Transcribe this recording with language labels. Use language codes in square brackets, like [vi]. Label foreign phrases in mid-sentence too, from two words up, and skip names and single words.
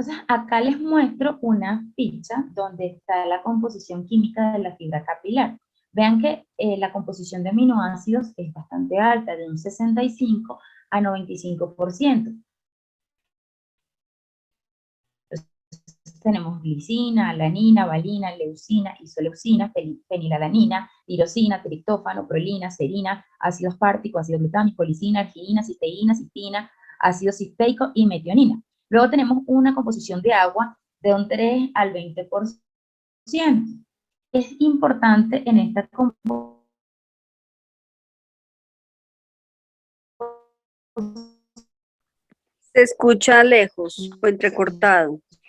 [es] Entonces, acá les muestro una ficha donde está la composición química de la fibra capilar. Vean que la composición de aminoácidos es bastante alta, de un 65 a 95%. Tenemos glicina, alanina, valina, leucina, isoleucina, fenilalanina, tirosina, triptófano, prolina, serina, ácido aspartico, ácido glutámico, lisina, arginina, cisteína, cistina, ácido cisteico y metionina. Luego tenemos una composición de agua de un 3 al 20%. Es importante en esta composición Se escucha lejos o entrecortado.